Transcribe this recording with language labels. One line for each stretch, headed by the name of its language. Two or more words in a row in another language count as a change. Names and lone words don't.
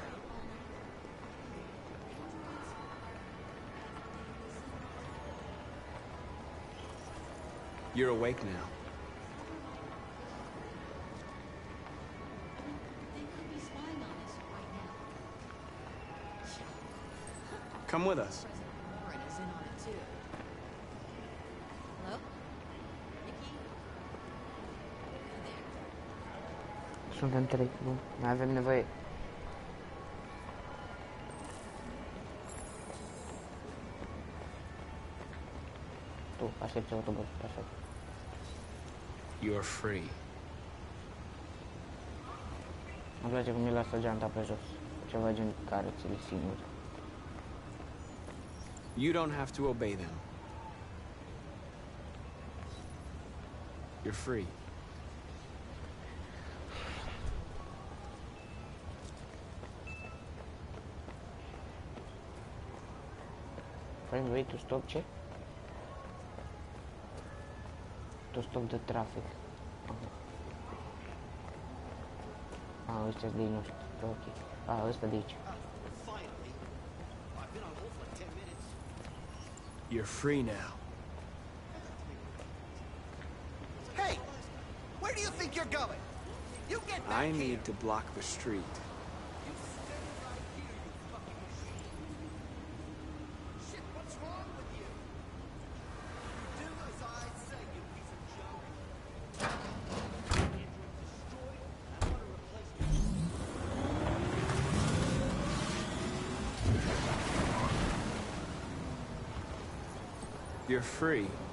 English: You're awake now. Come with us.
Romanian: Suntem trei, nu mai avem nevoie. Tu, aștepți autobuz, perfect.
English: You're free.
Romanian: Îmi place cum îi lasă geanta pe jos. Ceva gen care ți-l singur.
English: You don't have to obey them. You're free. Find way to stop ce? To stop the traffic.
Romanian: Ăstea de aici, nu știu. Ok. Ăsta de aici.
English: You're free now. Hey! Where do you think you're going? You get back I here. need to block the street. Shit, what's wrong with you? Do as I say, you piece of junk. You're free.